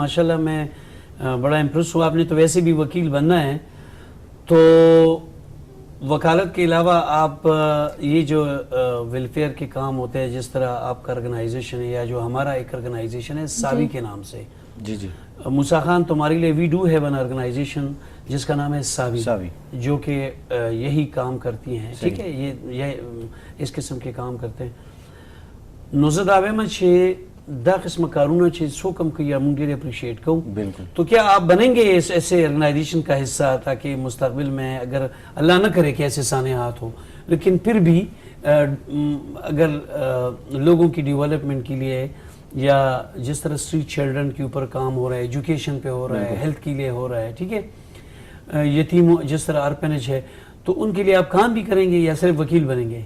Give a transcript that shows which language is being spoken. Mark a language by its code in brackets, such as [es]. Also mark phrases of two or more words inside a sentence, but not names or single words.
[ur] ماشاءاللہ میں بڑا امپریس ہوں. آپ نے تو ویسے بھی وکیل بننا ہے، تو وکالت کے علاوہ آپ یہ جو ویلفیئر کے کام ہوتے ہیں، جس طرح آپ کا آرگنائزیشن ہے، یا جو ہمارا ایک آرگنائزیشن ہے ساوی کے نام سے. جی جی موسیٰ خان، تمہارے لیے [en] we do have an organization [ur] جس کا نام ہے ساوی، جو کہ یہی کام کرتی ہیں. ٹھیک ہے، یہ اس قسم کے کام کرتے ہیں. [ps] نوزد آوے مچھے دا قسم کارونه چې څوک هم کوي موږ ډېر اپریشیٹ کوو. [ur] بالکل. تو کیا آپ بنیں گے ایسے آرگنائزیشن کا حصہ تاکہ مستقبل میں اگر اللہ نہ کرے کہ ایسے سانحات ہوں لیکن پھر بھی اگر لوگوں کی ڈیولپمنٹ کے لیے یا جس طرح [en] street children [ur] کے اوپر کام ہو رہا ہے ایجوکیشن پہ ہو رہا ہے ہیلتھ کے لیے ہو رہا ہے ٹھیک ہے یتیم جس طرح آرپنیج ہے تو ان کے لیے آپ کام بھی کریں گے یا صرف وکیل بنیں گے؟